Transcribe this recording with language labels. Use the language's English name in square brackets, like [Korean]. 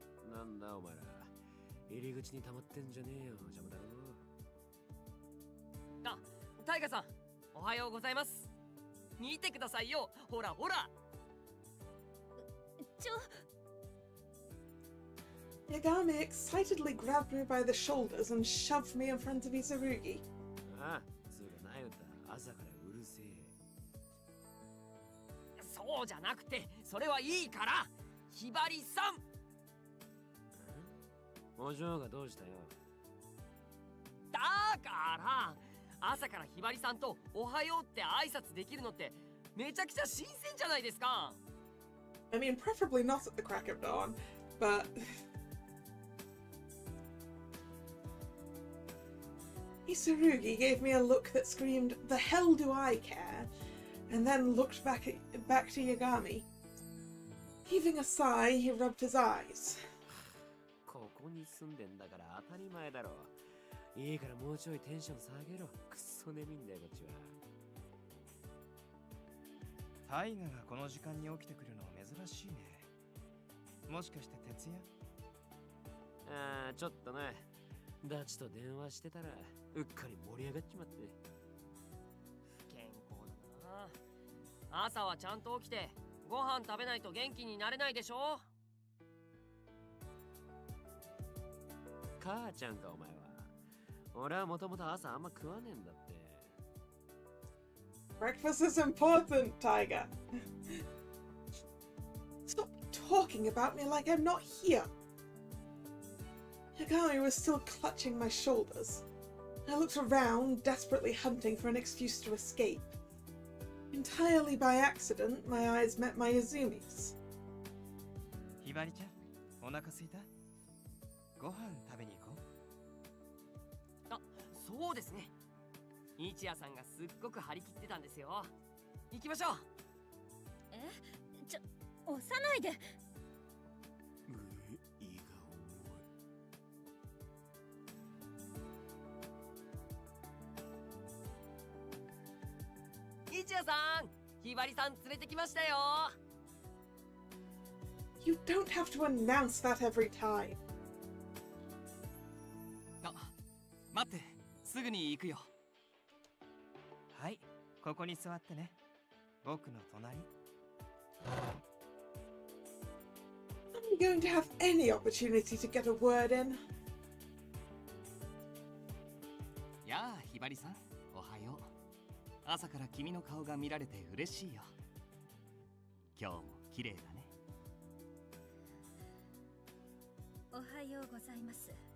[Japanese] なんだお前ら入り口に溜まってんじゃねえよ邪魔だろあ、タイガさんおはようございます見てくださいよほらほら [English] Yagami excitedly grabbed me by the shoulders and shoved me in front of Izarugi. [Japanese] ああ、つうかなよった朝からうるせえそうじゃなくてそれはいいからひばりさんお嬢がどうしたよだから朝からひばりさんとおはようって挨拶できるのってめちゃくちゃ新鮮じゃないですか [English] I mean, preferably not at the crack of dawn, but... Izarugi gave me a look that screamed, "The hell do I care?" and then looked back to Yagami. Heaving a sigh, he rubbed his eyes. [Japanese] ここに住んでんだから当たり前だろいいからもうちょいテンション下げろくっそ眠いんだよこっちはタイガがこの時間に起きてくるのは珍しいねもしかして徹夜ああちょっとねダチと電話してたらうっかり盛り上がっちまって。健康だな。朝はちゃんと起きてご飯食べないと元気になれないでしょ。母ちゃんかお前は。俺はもともと朝あんま食わねえんだって。 [English] Breakfast is important, Tiger. Stop talking about me like I'm not here. Yagami was still clutching my shoulders. I looked around, desperately hunting for an excuse to escape. Entirely by accident, my eyes met my Izumi's. [Japanese] ひばりちゃん、お腹すいた？ご飯食べに行こう。あ、そうですね。日夜さんがすっごく張り切ってたんですよ。行きましょう。押さないで。日夜さん、ひばりさん連れてきましたよ。 [English] You don't have to announce that every time. [Japanese] あ、待って、すぐに行くよ。はい、ここに座ってね。僕の隣。 [English] I'm going to have any opportunity to get a word in. [Japanese] やあ、ひばりさん、おはよう。朝から君の顔が見られて嬉しいよ。今日も綺麗だね。おはようございます。